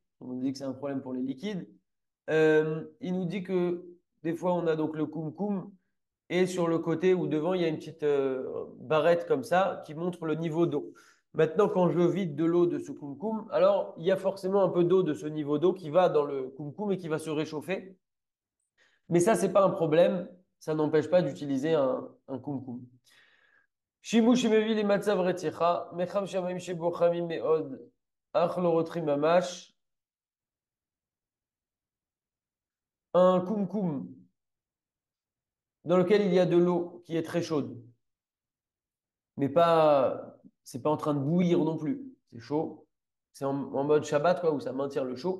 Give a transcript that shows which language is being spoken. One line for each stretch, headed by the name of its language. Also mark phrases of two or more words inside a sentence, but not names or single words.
French: On nous dit que c'est un problème pour les liquides. Il nous dit que des fois, on a donc le koum et sur le côté ou devant, il y a une petite barrette comme ça qui montre le niveau d'eau. Maintenant, quand je vide de l'eau de ce kumkum, alors il y a forcément un peu d'eau de ce niveau d'eau qui va dans le kumkum et qui va se réchauffer. Mais ça, c'est pas un problème. Ça n'empêche pas d'utiliser un kumkum.
Hebrew: שימוש מביא למצב רתיחה, מיחם שמים שבו חמים מאוד, אך לא רותחים ממש.
French: Un kumkum dans lequel il y a de l'eau qui est très chaude, mais pas, c'est pas en train de bouillir non plus. C'est chaud. C'est en mode Shabbat, quoi, où ça maintient le chaud.